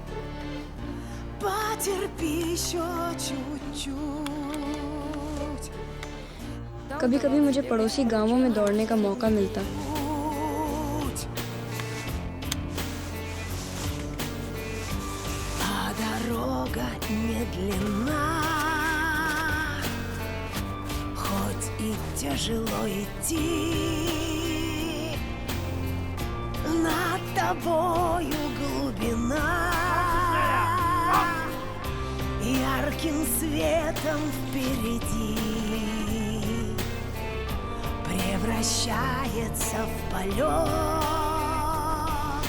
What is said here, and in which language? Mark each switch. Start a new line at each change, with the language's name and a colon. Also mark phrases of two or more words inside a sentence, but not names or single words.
Russian: Потерпи еще чуть-чуть.
Hindi: कभी-कभी मुझे पड़ोसी गांवों में दौड़ने का मौका मिलता।
Russian: Дорога не длинна, хоть и тяжело идти, над тобою глубина, ярким светом впереди превращается в полет.